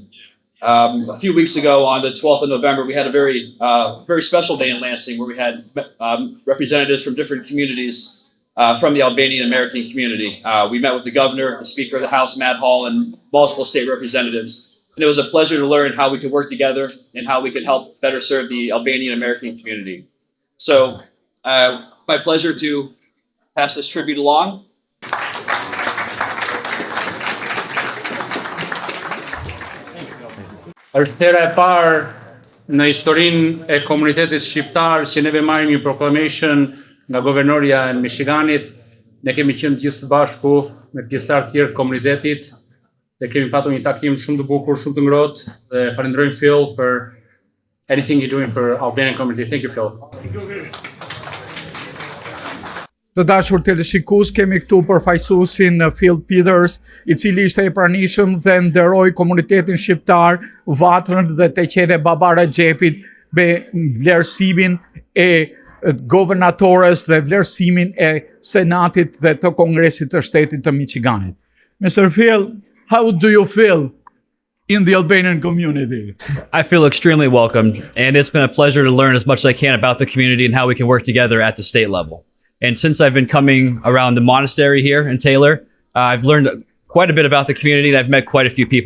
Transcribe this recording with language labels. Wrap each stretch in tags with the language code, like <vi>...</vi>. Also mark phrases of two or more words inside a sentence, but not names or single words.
<en>A few weeks ago, on the 12th of November, we had a very special day in Lansing where we had representatives from different communities from the Albanian American community. We met with the governor, the Speaker of the House, Matt Hall, and multiple state representatives. And it was a pleasure to learn how we could work together and how we could help better serve the Albanian American community. So, my pleasure to pass this tribute along.</en> <sq>Është hera e parë në historinë e komunitetit shqiptar që neve marrim një proclamation nga Governorja e Michiganit. Ne kemi qenë gjithë së bashku me pjesëtar të tjerë të komunitetit dhe kemi patur një takim shumë të bukur, shumë të ngrohtë dhe falenderojmë Phil</sq> <en>for anything you're doing for Albanian community. Thank you, Phil.</en> <sq>Të dashur teleshikues, kemi këtu përfaqësuesin Phil Peters, I cili ishte I pranishëm dhe nderoi komunitetin shqiptar, Vatrën dhe të qene Babara Xhepit me vlerësimin e governatores dhe vlerësimin e Senatit dhe të Kongresit të Shtetit të Michiganit.</sq> <en>Mr. Phil, how do you feel in the Albanian community? I feel extremely welcomed, and it's been a pleasure to learn as much as I can about the community and how we can work together at the state level. And since I've been coming around the monastery here in Taylor, I've learned quite a bit about the community, and I've met quite a few people.</en>